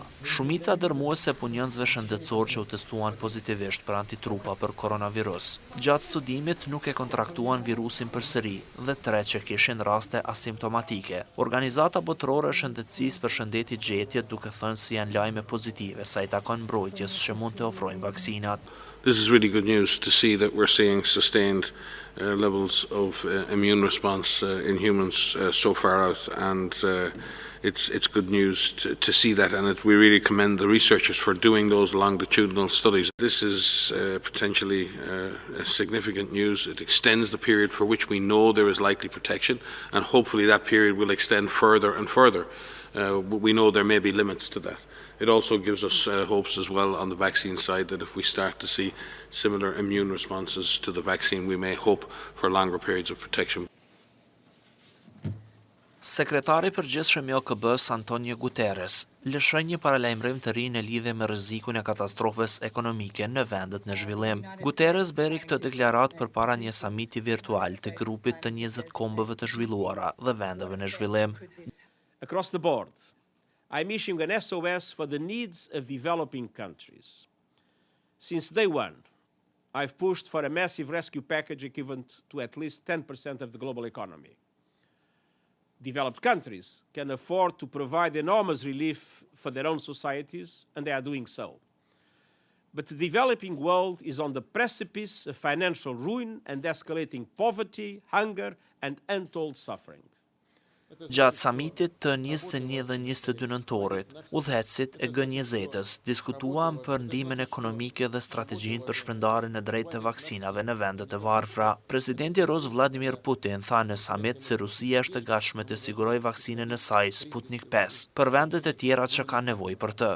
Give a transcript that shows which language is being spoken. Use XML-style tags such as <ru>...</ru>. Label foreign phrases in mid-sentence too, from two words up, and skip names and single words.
<sq>Shumica dërmuese punonjësve shëndetësor që u testuan pozitivisht për antitrupa për koronavirus, gjatë studimit nuk e kontraktuan virusin përsëri dhe 3 që kishin raste asimptomatike. Organizata botërore e shëndetësisë për shëndeti gjetjet duke thënë se janë lajme pozitive sa i takon mbrojtjes që mund të ofrojnë vaksinat.</sq> <en>This is really good news to see that we're seeing sustained levels of immune response in humans so far out, and it's good news to see that, and we really commend the researchers for doing those longitudinal studies. This is potentially significant news. It extends the period for which we know there is likely protection, and hopefully that period will extend further and further. We know there may be limits to that. It also gives us hopes as well on the vaccine side that if we start to see similar immune responses to the vaccine, we may hope for longer periods of protection.</en> <sq>Sekretari përgjithshëm i OKB-s Antonio Guterres lëshoi një paralajmërim të ri në lidhje me rrezikun e katastrofës ekonomike në vendet në zhvillim. Guterres bëri këtë deklaratë përpara një samiti virtual të grupit të 20 kombeve të zhvilluara dhe vendeve në zhvillim.</sq> <en>Across the board, I'm issuing an SOS for the needs of developing countries. Since day one, I've pushed for a massive rescue package equivalent to at least 10% of the global economy. Developed countries can afford to provide enormous relief for their own societies, and they are doing so. But the developing world is on the precipice of financial ruin and escalating poverty, hunger, and untold suffering.</en> <sq>Gjatë samitit të 21 dhe 22 nëntorit, udhëheqësit e G20-s diskutuan për ndihmën ekonomike dhe strategjinë për shpërndarjen e drejtë të vaksinave në vendet e varfra. Presidenti Rus Vladimir Putin tha në samit se Rusia është e gatshme të sigurojë vaksinën e saj Sputnik 5 për vendet e tjera që kanë nevojë për të.</sq>